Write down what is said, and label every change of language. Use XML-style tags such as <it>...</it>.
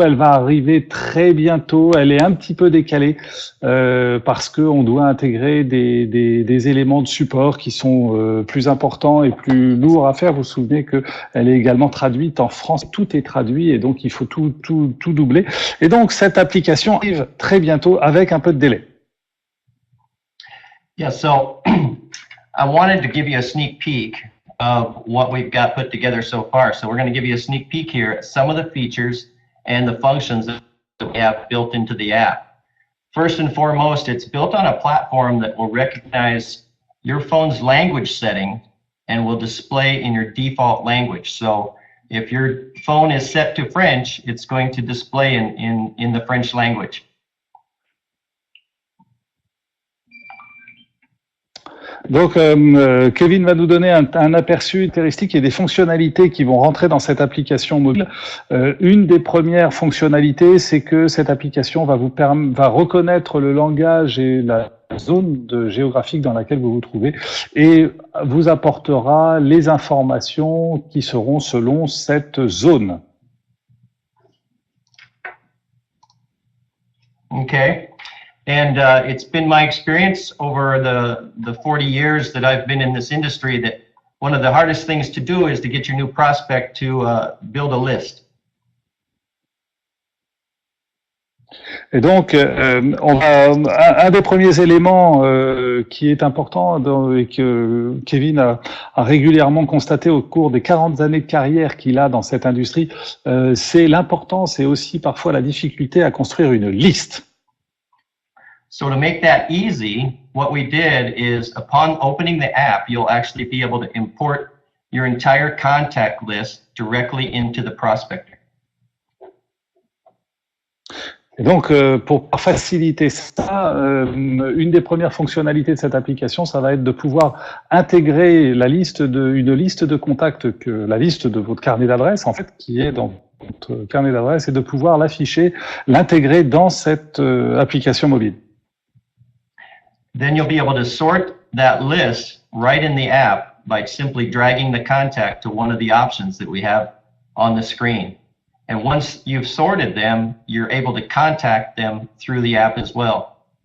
<fr>Elle va arriver très bientôt. Elle est un petit peu décalée parce que on doit intégrer des éléments de support qui sont plus importants et plus lourds à faire. Vous vous souvenez que elle est également traduite en France, tout est traduit et donc il faut tout doubler. Et donc cette application arrive très bientôt avec un peu de délai.</fr> <en>Yeah, so I wanted to give you a sneak peek of what we've got put together so far. So we're going to give you a sneak peek here at some of the features and the functions that we have built into the app. First and foremost, it's built on a platform that will recognize your phone's language setting and will display in your default language. So if your phone is set to French, it's going to display in the French language.</en> <fr>Donc, Kevin va nous donner un aperçu caractéristique et des fonctionnalités qui vont rentrer dans cette application mobile. Une des premières fonctionnalités, c'est que cette application va reconnaître le langage et la zone géographique dans laquelle vous vous trouvez et vous apportera les informations qui seront selon cette zone.</fr> <en>Okay. And it's been my experience over the 40 years that I've been in this industry that one of the hardest things to do is to get your new prospect to build a list.</en> <fr>Et donc, un des premiers éléments qui est important et que Kevin a régulièrement constaté au cours des 40 années de carrière qu'il a dans cette industrie, c'est l'importance et aussi parfois la difficulté à construire une liste.</fr> <en>So to make that easy, what we did is upon opening the app, you'll actually be able to import your entire contact list directly into the prospector.</en> <fr>Et donc, pour faciliter ça, une des premières fonctionnalités de cette application, ça va être de pouvoir intégrer une liste de contacts, la liste de votre carnet d'adresses, en fait, qui est dans votre carnet d'adresses, et de pouvoir l'intégrer dans cette application mobile.</fr> <en>Then you'll be able to sort that list right in the app by simply dragging the contact to one of the options that we have on the screen. And once you've sorted them, you're able to contact them through the app as well.</en>